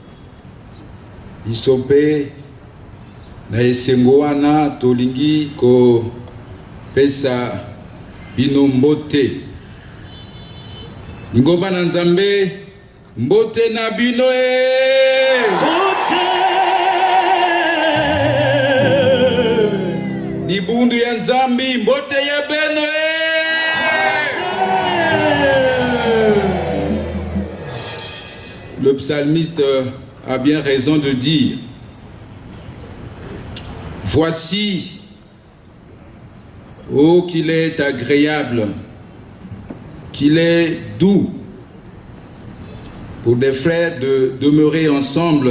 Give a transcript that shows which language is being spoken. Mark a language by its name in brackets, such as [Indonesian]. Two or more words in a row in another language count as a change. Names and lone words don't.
[Lingala] pe na esengo wana tolingi ko pesa bino mbote lingomba na nzambe mbote na bino [Kongo] ni bundu ya nzambi mbote ya beno [French] Le psalmiste a bien raison de dire: voici, oh qu'il est agréable, qu'il est doux pour des frères de demeurer ensemble.